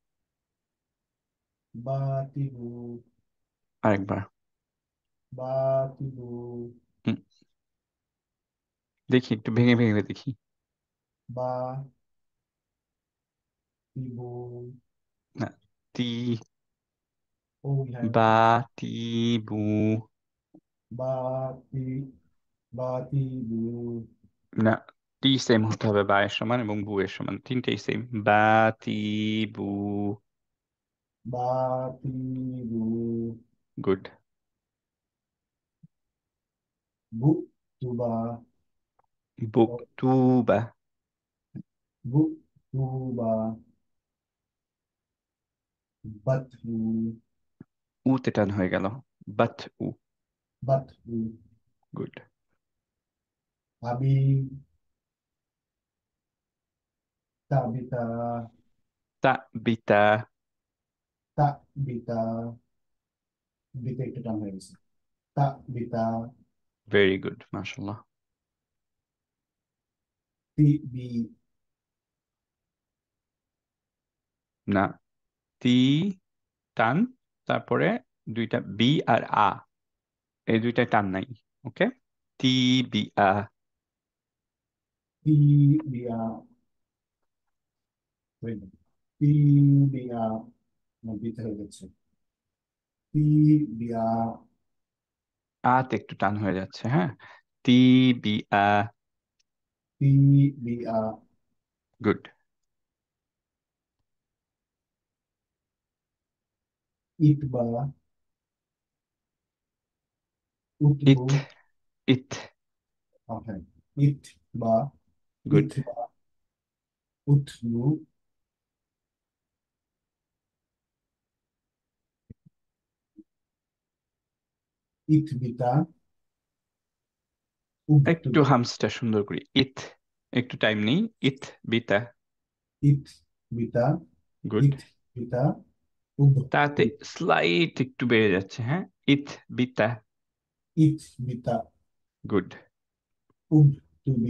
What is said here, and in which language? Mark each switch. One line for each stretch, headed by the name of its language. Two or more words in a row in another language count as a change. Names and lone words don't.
Bangla: বা তিবু আরেকবার। বা তিবু হুম, দেখি একটু ভেঙে ভেঙে দেখি। বা তিবু না, তি,
English: oh we have বা this তি বু। বা তি বা তিবু
Bangla: না, টি সেম হতে হবে বা এর সমান এবং বু এর সমান, তিনটেই সেম। বা তি বু। বা তিবু গুড। bu tuba বুক টু বা। bu tuba batu উতে টান হয়ে গেল, বাট উ। batu গুড। abi tabita তা বিতা। tak bita bita একটু টান হয়ে গেছে tak bita
English: very good,
Bangla: মাশাল্লাহ। ti bi না, তি টান, তারপরে দুইটা বি আর আ, এই দুইটা টান নাই। ওকে, তি বি আ। ti bia wait ti bia না বিতে হয়ে গেছে ti bia আতে একটু টান হয়ে যাচ্ছে, হ্যাঁ। তি বি আ। ti bia গুড। itba utbu ইথ, ইথ। okay itba গুড। itba utbu itbita ubtu একটু হামসটা সুন্দর করি, ইথ। একটু টাইম নেই, ইথ বিতা। itbita গুড। itbita ubtu তাতে স্লাইট একটু বেড়ে যাচ্ছে, হ্যাঁ। ইথ বিতা। itbita গুড। ubtubi